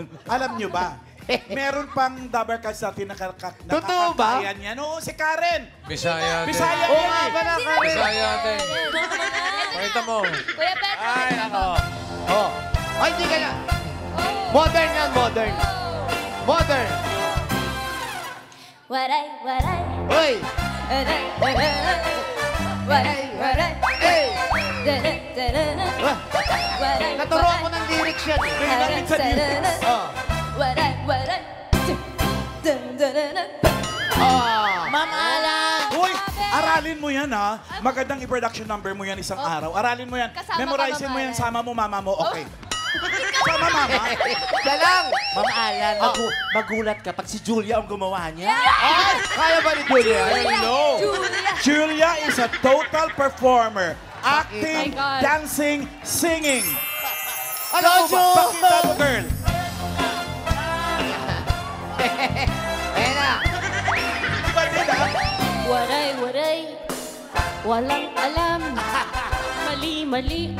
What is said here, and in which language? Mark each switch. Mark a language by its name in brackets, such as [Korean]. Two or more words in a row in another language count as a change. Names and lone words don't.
[Filipino] Alam nyo ba, meron pang Dabber Cats natin Totoo ba? nakakatayan yan. Oo, si Karen. Bisaya din. Bisaya Oo yan nga eh. pala, Karen. Bisaya din. Pakita mo. Kuya Pedro. Ay, ako. Oh. Ay, hindi ka na. Modern yan, modern. Modern. Waray, waray. Hoy! Waray, waray. Waray, waray. Hey! Da-da-da-da-da. Waray, Naturuan ko ng lyrics yan. eh. Pinamit sa lyrics. Oh. Waray, waray. Da-da-da-da. Ma'am Alan. Uy, aralin mo yan ha. Magandang i-production number mo yan isang araw. Aralin mo yan. Kasama ka, Memorizein mo Mama yan. Alan. Sama mo, mama mo. Okay. Sama mama. Siya lang. Ma'am Alan, magulat ka pag si Julia ang gumawa niya. Ay, kaya ba ni Julia? Hello. [English] Julia is a total performer. [Filipino] Acting, [English] Oh my God. dancing, singing. [Filipino] Ano ba? Pakita mo, girl. Ayan na. Iba din ha. Waray, waray. Walang alam. Mali, mali.